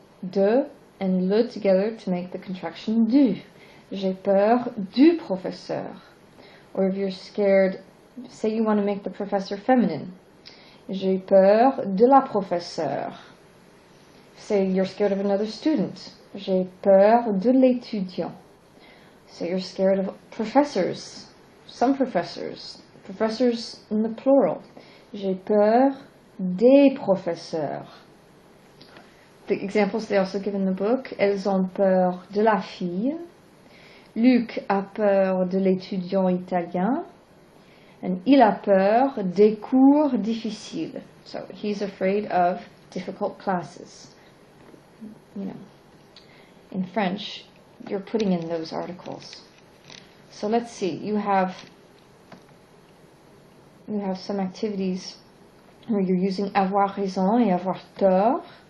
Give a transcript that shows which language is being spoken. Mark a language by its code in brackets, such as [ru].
[en] de and le together to make the contraction du. [fr] J'ai peur du professeur. [en] Or if you're scared, say you want to make the professor feminine. [fr] J'ai peur de la professeure. [en] Say you're scared of another student. [fr] J'ai peur de l'étudiant. [en] Say you're scared of professors. Some professors. Professors in the plural. [fr] J'ai peur des professeurs. [en] The examples they also give in the book. [fr] Elles ont peur de la fille. Luc a peur de l'étudiant italien. And il a peur des cours difficiles. [en] So he's afraid of difficult classes. You know, in French, you're putting in those articles. So let's see. You have some activities where you're using avoir raison et avoir tort.